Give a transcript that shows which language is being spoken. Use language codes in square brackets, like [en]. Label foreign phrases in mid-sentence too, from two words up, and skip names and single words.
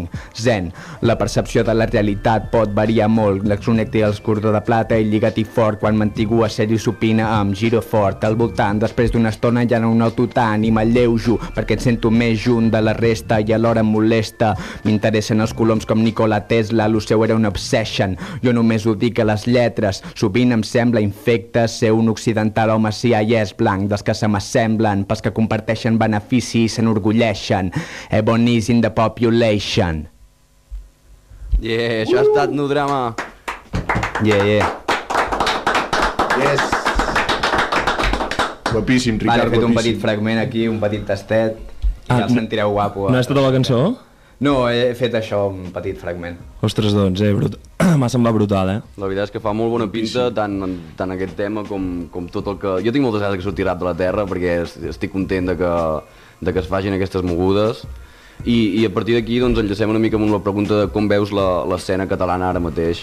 [ca] Zen, la percepció de la realitat pot variar molt, l'exconnecti els cordó de plata i lligat i fort, quan mantigo a sèrio supina amb giro fort al voltant, després d'una estona ja no ho noto tant i m'alleujo, perquè et sento més junt de la resta i alhora em molesta. M'interessen els coloms com Nikola Tesla, lo seu era una obsession, jo només ho dic a les lletres, sovint em sembla infecte ser un occidental home CIS blanc, dels que se m'assemblen, pels que comparteixen benefici i s'enorgulleixen. [en] Ebony's in the population. [ca] Yeah, això ha estat No Drama. Yeah. Yes. Guapíssim, Vale, Ricard, he fet un guapíssim. petit fragment aquí, un petit tastet, i ja el sentireu guapo. No és tota la cançó? No, he fet això, un petit fragment. Ostres, doncs, m'ha semblat brutal, La veritat és que fa molt bona pinta tant aquest tema com tot el que... Jo tinc moltes ganes que surti Rap de la Terra perquè estic content de que es facin aquestes mogudes i a partir d'aquí doncs enllacem una mica amb la pregunta de com veus l'escena catalana ara mateix.